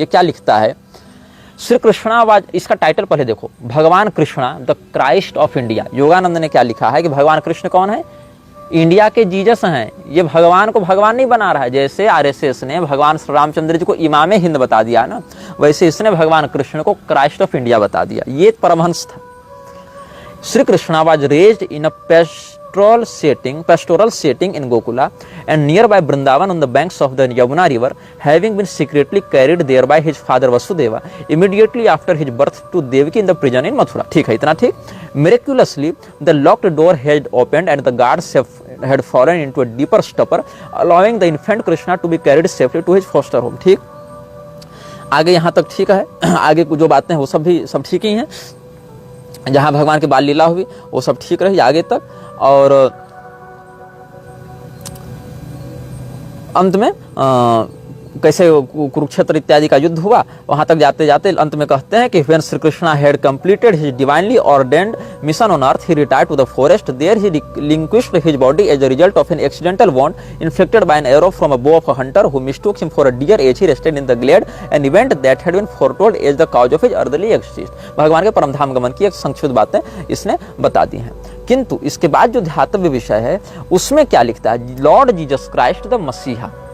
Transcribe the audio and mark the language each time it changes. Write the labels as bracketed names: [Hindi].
[Hindi] ये क्या लिखता है, श्री कृष्णावाज, इसका टाइटल पहले देखो, भगवान Krishna the Christ of India. Yogananda ने क्या लिखा है कि भगवान कृष्ण कौन है, इंडिया के जीसस हैं। ये भगवान को भगवान नहीं बना रहा है, जैसे आरएसएस ने भगवान श्री रामचंद्र जी को इमाम हिंद बता दिया ना, वैसे इसने भगवान कृष्ण को क्राइस्ट ऑफ इंडिया बता दिया। ये परमहंस था। [English] Shri Krishna was raised in a pastoral setting in Gokula and nearby Vrindavan on the banks of the Yamuna river, having been secretly carried there by his father Vasudeva immediately after his birth to Devaki in the prison in Mathura. [Hindi] ठीक है, इतना ठीक। [English] Miraculously, the locked door had opened and the guards had fallen into a deeper stupor, allowing the infant Krishna to be carried safely to his foster home. [Hindi] ठीक, आगे यहाँ तक ठीक है। आगे जो बातें हैं वो सब ठीक ही हैं। जहाँ भगवान की बाल लीला हुई वो सब ठीक रही आगे तक। और अंत में कैसे कुरुक्षेत्र इत्यादि का युद्ध हुआ, वहां तक जाते जाते अंत में कहते हैं कि [English] when Sri Krishna had completed his divinely ordained mission on earth, he retired to the forest. There he relinquished his body as a result of an accidental wound inflicted by an arrow from a bow of a hunter who mistook him for a deer as he rested in the glade, an event that had been foretold as the cause of his earthly exist. [Hindi] भगवान के परमधाम गमन की एक संक्षिप्त बातें इसने बता दी हैं। किंतु इसके बाद जो ध्यातव्य विषय है उसमें क्या लिखता है, लॉर्ड जीसस क्राइस्ट द मसीहा।